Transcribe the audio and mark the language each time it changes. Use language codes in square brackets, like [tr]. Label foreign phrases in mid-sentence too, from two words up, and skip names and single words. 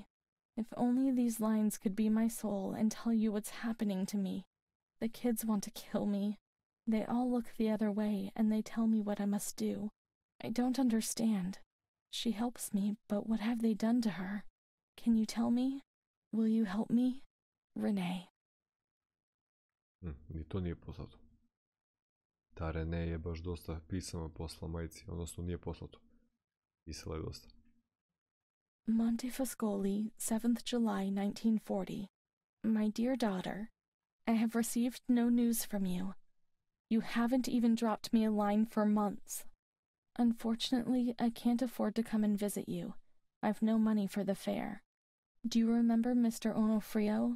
[en] If only these lines could be my soul and tell you what's happening to me. The kids want to kill me. They all look the other way, and they tell me what I must do. I don't understand. She helps me, but what have they done to her? Can you tell me? Will you help me? Renee. [sr] Ni to nije poslato. Ta Renee je baš dosta pisama posla majici, odnosno nije poslato. Pisala je dosta. [en] Montefascoli, 7th July 1940. My dear daughter, I have received no news from you. You haven't even dropped me a line for months. Unfortunately, I can't afford to come and visit you. I've no money for the fare. Do you remember Mr. Onofrio?